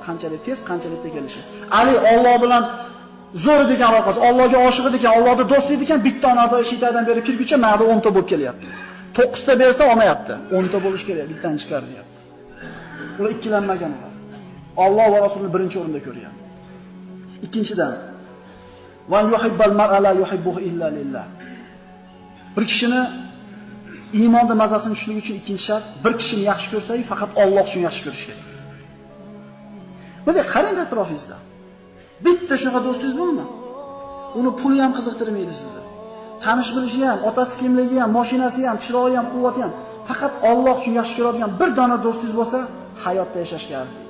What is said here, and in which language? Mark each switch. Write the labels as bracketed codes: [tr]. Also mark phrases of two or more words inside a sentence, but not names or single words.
[uz] Qanchalik tez, qanchalik kelishi. Ali Alloh bilan zo'r degan aloqasi, Allohga oshiq ekan, Allohga do'stlik ekan, bitta onada shiytadan beri kirguncha ma'da 10 ta bo'lib kelyapti. 9 ta bersa olmayapti. 10 ta bo'lish kerak, bittani chiqar deyapti. Ular ikkilanmagan ular. Alloh va Rasulni birinchi o'rinda ko'rgan. [ar] Ikkinchidan, ويحب المرء لا يحبه إلا لله. [uz] Bir kishini iymonda mazasini tushunlik uchun ikkinchi shart, bir kishini yaxshi ko'rsangiz, faqat Alloh uchun yaxshi ko'rish kerak. Bunday qarang atrofingizda. Bitta shunaqa do'stingiz bormi? Uni puli ham qiziqtirmaydi sizni. Tanish bilishi ham, otasi kimligi ham, mashinasi ham, chiroyi ham, quvvati ham, faqat Alloh uchun yaxshi ko'radigan bir dona do'stingiz bo'lsa, hayotda yashashga arziydi.